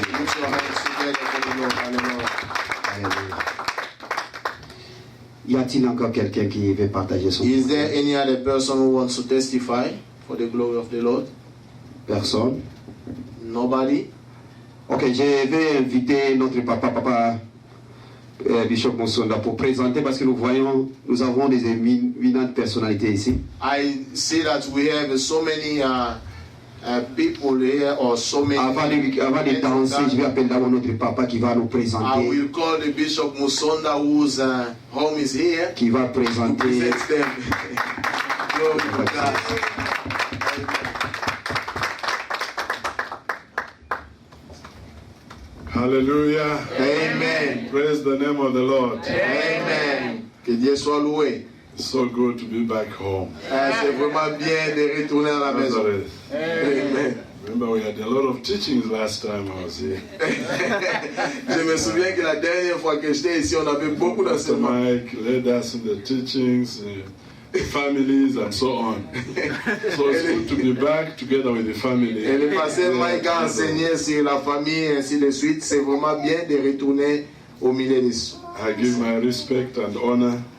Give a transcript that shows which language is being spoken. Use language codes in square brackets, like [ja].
[en] Put your hands together for the Lord. Hallelujah. [fr] Alléluia. Y a-t-il encore quelqu'un qui veut partager son [en] Is there any other person who wants to testify for the glory of the Lord? [fr] Personne? [en] Nobody? [fr] Ok, je vais inviter notre papa Bishop Moussonda pour présenter parce que nous avons des éminentes personnalités ici. [en] I see that we have so many people here, or so many. [fr] Avant de danser, je vais appeler d'abord notre papa qui va nous [en] I [fr] présenter, [en] will call the Bishop Musonda, whose home is here, [fr] qui va [en] to [fr] présenter. [en] present them. Glory to God. Hallelujah. Amen. Praise the name of the Lord. [fr] Amen. Que Dieu soit loué. [en] It's so good to be back home. [fr] C'est vraiment bien de retourner à la maison. Nazareth. [en] Amen. Remember, we had a lot of teachings last time I was here. [fr] Je me souviens que la dernière fois que j'étais ici, on avait beaucoup [en] Pastor [fr] d'enseignements. [en] Mike led us in the teachings, families, and so on. So it's good to be back together with the family. [fr] Et le pasteur Mike a enseigné sur la famille et ainsi de suite. C'est vraiment bien de retourner au milieu de ça. [en] I give my respect and honor